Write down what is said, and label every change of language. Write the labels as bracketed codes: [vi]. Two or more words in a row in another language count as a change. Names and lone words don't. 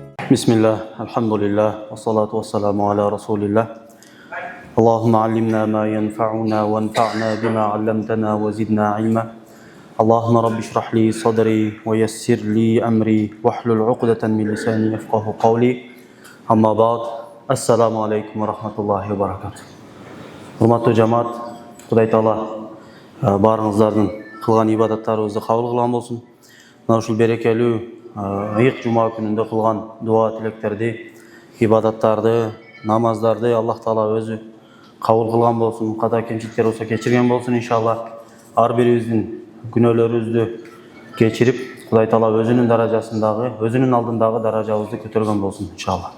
[ar] بسم الله الحمد لله والصلاة والسلام على رسول الله اللهم علمنا ما ينفعنا وانفعنا بما علمتنا وزدنا علما اللهم رب اشرح لي صدري ويسر لي أمري واحلل عقدة من لساني يفقه قولي أما بعد السلام عليكم ورحمة الله وبركاته. [ky] Hurmatly жамаат, Құдай Таала барыңыздардың қылған ибадаттарыңызды қабыл қылған болсын. Мына ушул берекелүү ыйык жума күнүндө кылган дуа тилектерди, ибадаттарды, намаздарды Аллах Таала өзү кабыл кылган болсун, ката кемчиликтер болсо кечирген болсун иншалла. Ар бирибиздин күнөөлөрүбүздү кечирип, Құдай Таала өзүнүн даражасындагы, өзүнүн алдындагы даражабызды көтөргөн болсун иншалла.